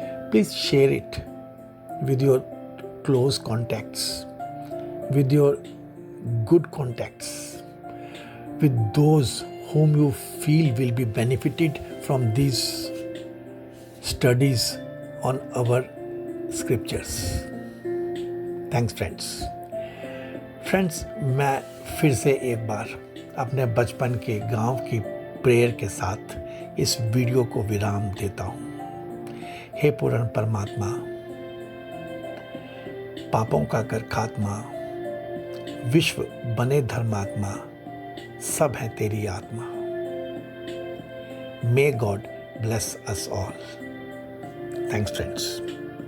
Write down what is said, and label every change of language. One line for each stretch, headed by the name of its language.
English: Please share it with your close contacts, with your good contacts, with those whom you feel will be benefited from these studies on our scriptures. Thanks friends.
Hindi: Friends, मैं फिर से एक बार अपने बचपन के गांव की prayer के साथ इस वीडियो को विराम देता हूँ। हे पूर्ण परमात्मा, पापों का कर खात्मा, विश्व बने धर्मात्मा, सब है तेरी आत्मा।
English: May God bless us all. Thanks friends.